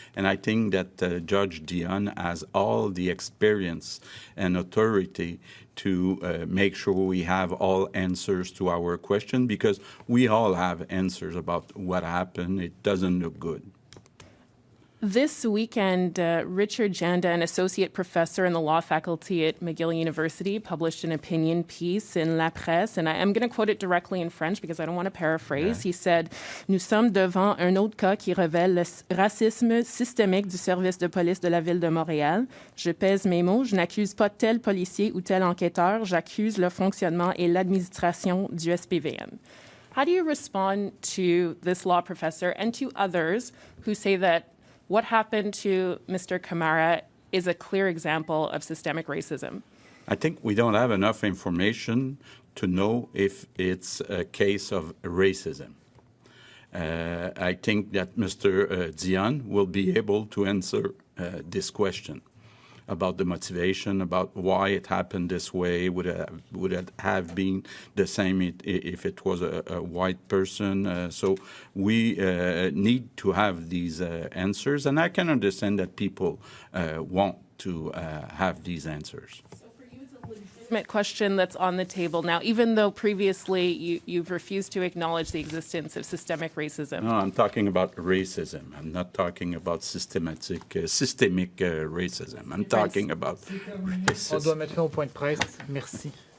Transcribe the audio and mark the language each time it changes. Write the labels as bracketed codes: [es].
[en] And I think that Judge Dion has all the experience and authority to make sure we have all answers to our question, because we all have answers about what happened. It doesn't look good. This weekend, Richard Janda, an associate professor in the law faculty at McGill University, published an opinion piece in La Presse, and I'm going to quote it directly in French because I don't want to paraphrase. He said, [fr] "Nous sommes devant un autre cas qui révèle le racisme systémique du service de police de la ville de Montréal. Je pèse mes mots, je n'accuse pas tel policier ou tel enquêteur, j'accuse le fonctionnement et l'administration du SPVM." [en] How do you respond to this law professor and to others who say that what happened to Mr. Camara is a clear example of systemic racism? I think we don't have enough information to know if it's a case of racism. I think that Mr. Dion will be able to answer this question about the motivation, about why it happened this way. Would it have been the same if it was a white person? So we need to have these answers, and I can understand that people want to have these answers. Question that's on the table now, even though previously you've refused to acknowledge the existence of systemic racism. No, I'm talking about racism. I'm not talking about systemic racism. I'm talking about racism. [fr] On doit mettre fin au point de presse. Merci.